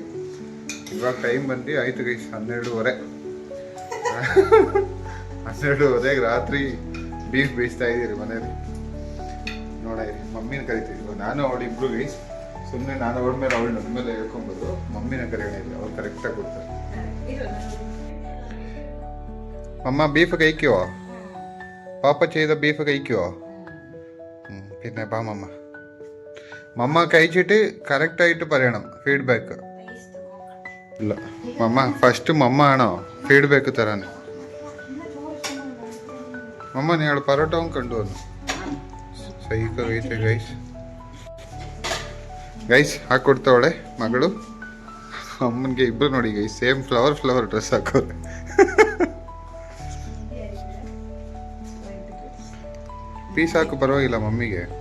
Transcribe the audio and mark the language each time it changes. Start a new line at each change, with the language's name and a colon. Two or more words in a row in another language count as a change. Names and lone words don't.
Kannada: ಇವಾಗ ಟೈಮ್ ಬಂದು ಆಯಿತು ಗೈಸ್ 12:30. 12:30 ರಾತ್ರಿ ಬೀಫ್ ಬೇಯಿಸ್ತಾ ಇದ್ದೀರಿ ಮನೇಲಿ. ನೋಡಿರಿ, ಮಮ್ಮಿನ ಕರಿತೀವಿ. ನಾನು ಅವಳಿಬ್ರು ಗೈಸ್. ಸುಮ್ಮನೆ ನಾನು ಅವಳ ಮೇಲೆ ಅವಳು ನನ್ನ ಮೇಲೆ ಹೇಳ್ಕೊಂಬೋದು, ಮಮ್ಮಿನ ಕರೆಯೋಣ, ಅವ್ರು ಕರೆಕ್ಟಾಗಿ ಕೊಡ್ತಾರೆ.
Malayalam: മമ്മ ബീഫ് കഴിക്കുവോ? പാപ്പ ചെയ്ത ബീഫ് കഴിക്കുവോ? പിന്നെ ബാ മമ്മ. മമ്മ കഴിച്ചിട്ട് കറക്റ്റായിട്ട് പറയണം ഫീഡ്ബാക്ക്. ഇല്ല മമ്മ, ഫസ്റ്റ് മമ്മ ആണോ ഫീഡ്ബാക്ക് തരാൻ? മമ്മ നിങ്ങൾ പരോട്ടവും കൊണ്ടുവന്നു.
Kannada: ಸೈಕ ಐತೆ ಗೈಸ್. ಗೈಸ್ ಹಾಕೊಡ್ತಾವಳೆ ಮಗಳು ಅಮ್ಮನಿಗೆ. ಇಬ್ಬರು ನೋಡಿ ಗೈಸ್,
English: same flower dress
Kannada: ಹಾಕೋರೆ. ಪೀಸ್ ಹಾಕು ಪರವಾಗಿಲ್ಲ ಮಮ್ಮಿಗೆ.